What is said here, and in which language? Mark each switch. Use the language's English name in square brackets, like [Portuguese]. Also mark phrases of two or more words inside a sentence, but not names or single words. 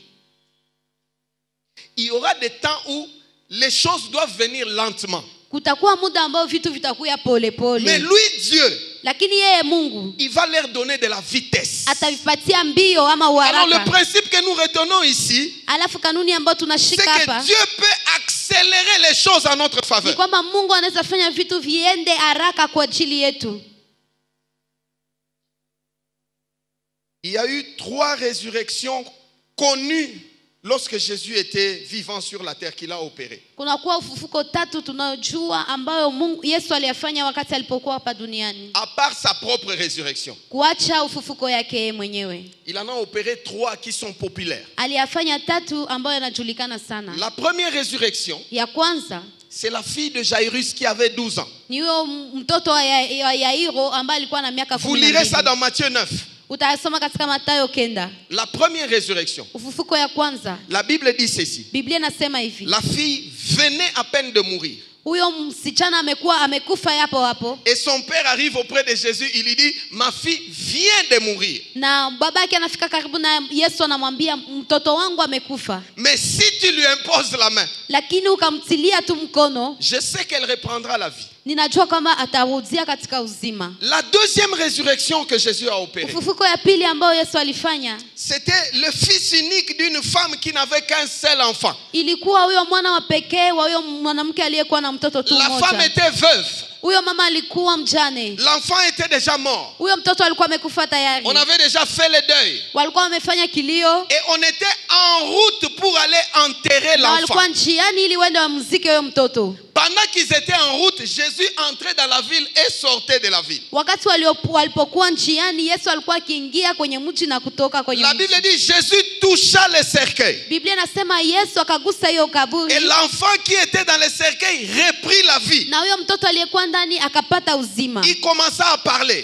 [French] Il y aura des temps où les choses doivent venir lentement. [Swahili] Kutakuwa muda ambao vitu vitakuwa pole pole. [French] Mais lui, Dieu, [Swahili] Lakini yeye Mungu [French] il va leur donner de la vitesse. [Swahili] atavipatia mbio ama [French] Alors le [Swahili] uharaka. [French] principe que nous retenons ici, [Swahili] Alafu kanuni ambayo [French] c'est [Swahili] tunashika hapa [French] que Dieu peut accélérer les choses en notre [Swahili] ni [French] faveur. [Swahili] kwamba Mungu anaweza fanya vitu viende haraka kwa ajili yetu. [French] Il y a eu 3 résurrections connues lorsque Jésus était vivant sur la terre qu'il a opéré. [Swahili] Kunakuwa ufufuko 3 tunayojua ambayo Mungu Yesu aliyafanya wakati alipokuwa hapa duniani. [French] À part sa propre résurrection. [Swahili] Kuacha ufufuko yake yeye mwenyewe. [French] Il en a opéré 3 qui sont populaires. [Swahili] Aliyafanya 3 ambayo yanajulikana sana. [French] La première résurrection, [Swahili] Ya kwanza [French] c'est la fille de Jairus qui avait 12 ans. [Swahili] ni huyo mtoto wa Yairo ambaye alikuwa na miaka [French] Vous lirez ça [Swahili] 12. [French] dans Matthieu 9. [Swahili] Utasoma katika Mathayo 9. [French] La première résurrection, [Swahili] Ufufuko ya kwanza. [French] la Bible dit ceci. [Swahili] Biblia inasema hivi. [French] La fille venait à peine de mourir. [Swahili] Huyo msichana amekufa hapo hapo. [French] Et son père arrive auprès de Jésus, il lui dit, ma fille vient de mourir. [Swahili] Na babake anafika karibu na Yesu anamwambia mtoto wangu amekufa. [French] Mais si tu lui imposes la main, [Swahili] Lakini ukamtilia tu mkono, [French] je sais qu'elle reprendra la vie. [Swahili] ninajua kama atarudia katika uzima. [French] La deuxième résurrection que Jésus a opérée, [Swahili] Ufufuko ya pili ambayo Yesu alifanya, [French] c'était le fils unique d'une femme qui n'avait qu'un seul enfant. [Swahili] ilikuwa huyo mwana wa pekee wa huyo mwanamke aliyekuwa na mtoto tu [French] La femme [Swahili] mmoja. [French] était veuve. [Swahili] Huyo mama alikuwa mjane. [French] L'enfant était déjà mort. [Swahili] Huyo mtoto alikuwa amekufa tayari. [French] On avait déjà fait le deuil. [Swahili] Walikuwa wamefanya kilio [French] Et on était en route pour aller enterrer [Swahili] na [French] l'enfant. [Swahili] walikuwa njiani ili waende wamzike huyo mtoto. [French] Pendant qu'ils étaient en route, Jésus entrait dans la ville et sortait de la ville. [Swahili] Wakati walipokuwa njiani, Yesu alikuwa akiingia kwenye mji na kutoka kwenye [French] La [Swahili] mji. [French] Bible dit Jésus toucha le cercueil. [Swahili] Biblia inasema Yesu akagusa hiyo [French] Et [Swahili] kaburi [French] l'enfant qui était dans le cercueil reprit la vie. [Swahili] na huyo mtoto aliyekuwa ndani akapata uzima. [French] Il commença à parler.